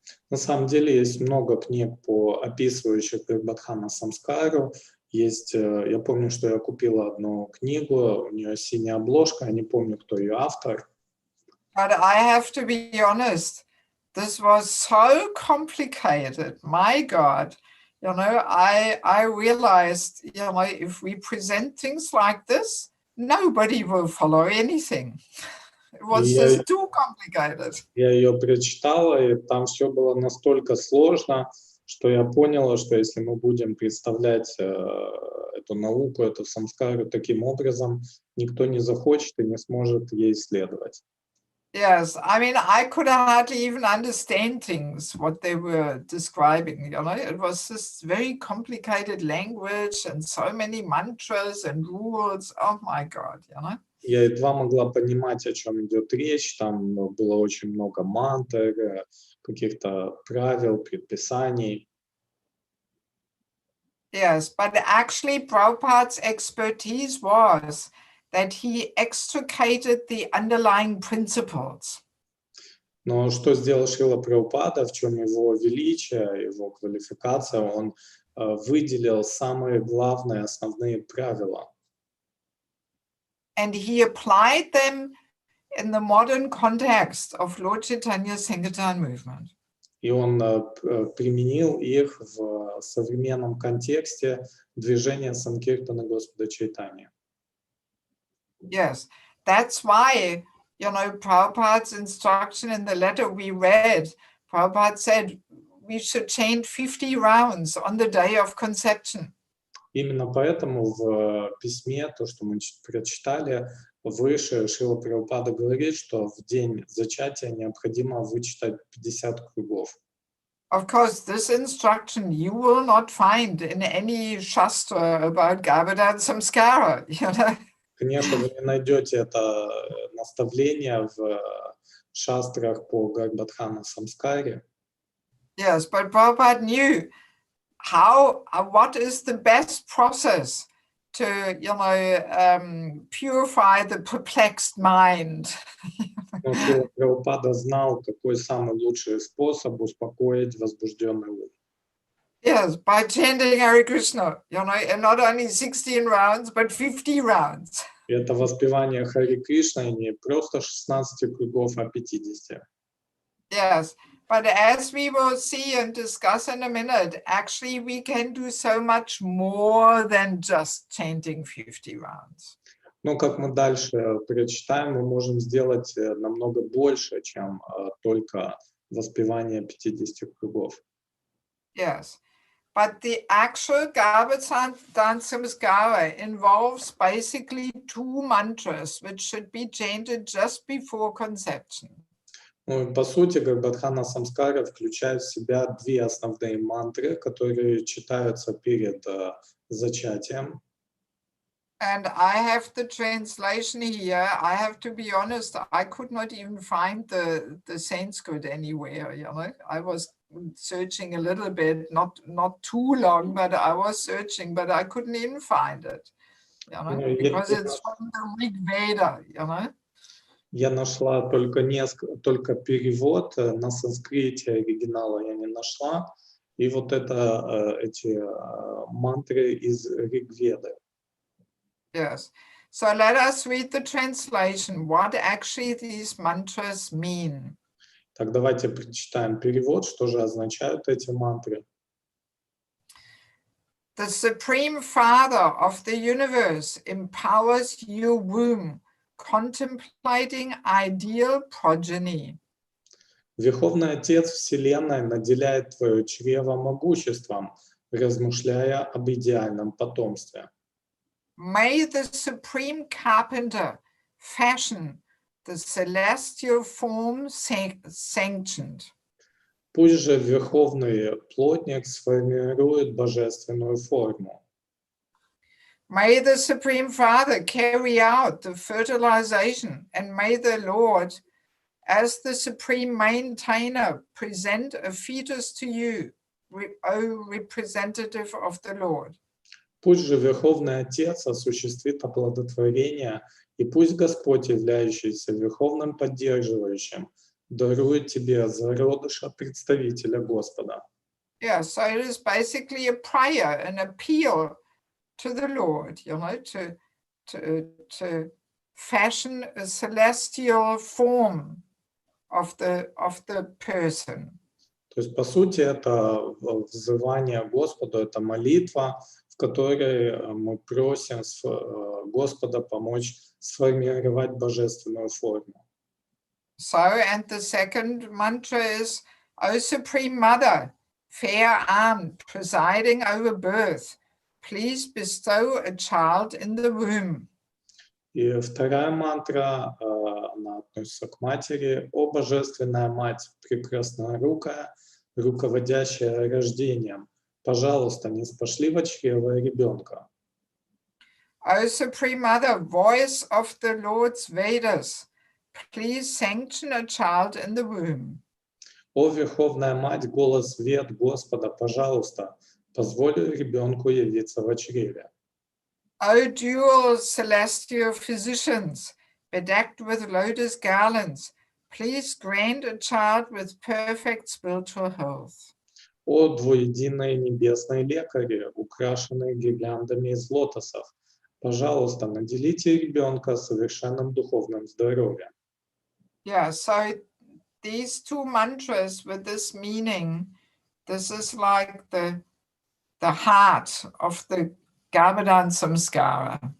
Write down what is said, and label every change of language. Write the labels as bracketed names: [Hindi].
[Russian] На самом деле есть много книг, описывающих Гарбхадхана Самскару. Есть, я помню, что я купила одну книгу, у нее синяя обложка, я не помню, кто ее автор. [English] But I have to be honest, this was so complicated. My God. You know, I realized, you know, if we present things like this, nobody will follow anything. It was just too complicated. [Russian] Я ее прочитала, и там все было настолько сложно, что я поняла, что если мы будем представлять эту науку, эту самскару таким образом, никто не захочет и не сможет ей следовать. [English] Yes, I mean, I could hardly even understand things, what they were describing, you know, it was this very complicated language and so many mantras and rules, oh my God, you know. [Russian] Я едва могла понимать, о чем идет речь, там было очень много мантр, каких-то правил, предписаний. [English] Yes, but actually Prabhupada's expertise was that he extricated the underlying principles. [Russian] Но что сделал Шрила Прабхупада, в чем его величие, его квалификация, он выделил самые главные, основные правила. [English] And he applied them in the modern context of Lord Chaitanya's Sankirtan movement. [Russian] И он применил их в современном контексте движения Санкиртана Господа Чайтаньи. [English] Yes, that's why, you know, Prabhupada's instruction in the letter we read, Prabhupada said we should chant 50 rounds on the day of conception. [Russian] Именно поэтому в письме, то, что мы прочитали выше, Шрила Прабхупада говорит, что в день зачатия необходимо вычитать 50 кругов. [English] Of course, this instruction you will not find in any shastra about Garbhadan Samskara, you know. [Russian] Конечно, вы не найдете это наставление в шастрах по Гарбхадхана Самскаре. [English] Yes, but Prabhupada knew what is the best process to, you know, purify the perplexed mind. [Russian] Но Шрила Прабхупада знал, какой самый лучший способ успокоить возбужденный ум. [English] Yes, by chanting Hare Krishna, you know, and not only 16 rounds, but 50 rounds. [Russian] И это воспевание Хари Кришны не просто 16 кругов, а 50. [English] Yes, But as we will see and discuss in a minute, actually we can do so much more than just chanting 50 rounds. [Russian] Но как мы дальше прочитаем, мы можем сделать намного больше, чем только воспевание 50 кругов. [English] Yes, but the actual Garbhadan Samskara involves basically 2 mantras which should be chanted just before conception. [Russian] Ну, по сути, Гарбхадхана Самскара включает в себя 2 основные мантры, которые читаются перед зачатием. [English] And I have the translation here. I have to be honest, I could not even find the Sanskrit anywhere. You know? I was searching a little bit, not too long, but I was searching, but I couldn't even find it. You know? Because it's from the Rig Veda, you know? [Russian] Я нашла только перевод на санскрите, оригинала я не нашла. И вот это эти мантры из Ригведы. [English] Yes. So let us read the translation, what actually these mantras mean. [Russian] Так, давайте прочитаем перевод, что же означают эти мантры. [English] The Supreme Father of the universe empowers your womb, contemplating ideal progeny. [Russian] Верховный Отец Вселенной наделяет твое чрево могуществом, размышляя об идеальном потомстве. [English] May the Supreme Carpenter fashion the celestial form sanctioned. [Russian] Пусть же Верховный Плотник сформирует божественную форму. [English] May the Supreme Father carry out the fertilization, and may the Lord, as the Supreme Maintainer, present a fetus to you, O representative of the Lord. [Russian] Пусть же Верховный Отец осуществит оплодотворение, и пусть Господь, являющийся Верховным Поддерживающим, дарует тебе зародыша представителя Господа. [English] Yeah, so it is basically a prayer, an appeal to the Lord, you know, to fashion a celestial form of the person. [Russian] То есть, по сути, это взывание Господу, это молитва, в которой мы просим Господа помочь сформировать божественную форму. [English] So, and the second mantra is, O Supreme Mother, fair-armed, presiding over birth, please bestow a child in the womb. [Russian] И вторая мантра, она относится к матери. «О Божественная Мать, прекраснорукая, руководящая рождением, пожалуйста, не спошли во чрево ребенка». [English] O Supreme Mother, voice of the Lord's Vedas, please sanction a child in the womb. [Russian] «О Верховная Мать, голос вед Господа, пожалуйста, позволь ребенку явиться во чреве». [English] O dual celestial physicians, bedecked with lotus garlands, please grant a child with perfect spiritual health. [Russian] О двуединые небесные лекари, украшенные гирляндами из лотосов, пожалуйста, наделите ребенка совершенным духовным здоровьем. [English] Yeah, so these 2 mantras with this meaning, this is like the heart of the Garbhadan Samskara.